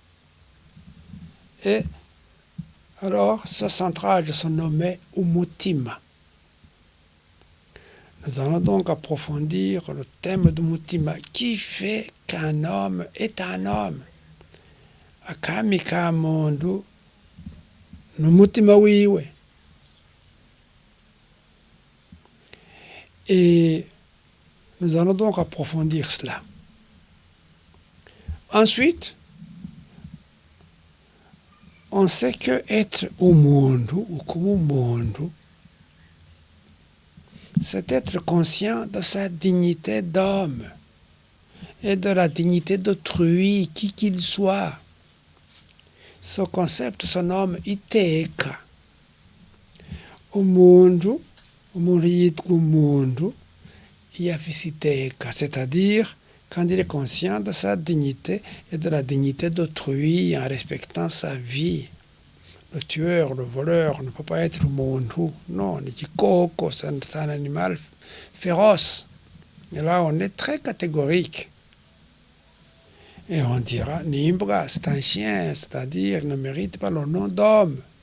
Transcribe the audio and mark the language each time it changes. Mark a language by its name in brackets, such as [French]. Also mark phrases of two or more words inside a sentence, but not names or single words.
[French] Et alors, ce centrage se nommait Umutima. Nous allons donc approfondir le thème de Mutima. Qui fait qu'un homme est un homme? [Rundi] Akami ka mundu n'umutima wiwe. [French] Et nous allons donc approfondir cela. Ensuite, on sait que être umundu ou kubumundu, c'est être conscient de sa dignité d'homme et de la dignité d'autrui, qui qu'il soit. Ce concept se nomme iteka. [Rundi] Umundu, umuntu yitwa umundu iyo afise iteka, [French] c'est-à-dire quand il est conscient de sa dignité et de la dignité d'autrui en respectant sa vie. Le tueur, le voleur ne peut pas être umuntu. Non, le kikoko, c'est un animal féroce. Et là, on est très catégorique. Et on dira, Nimbra, c'est un chien, c'est-à-dire ne mérite pas le nom d'homme.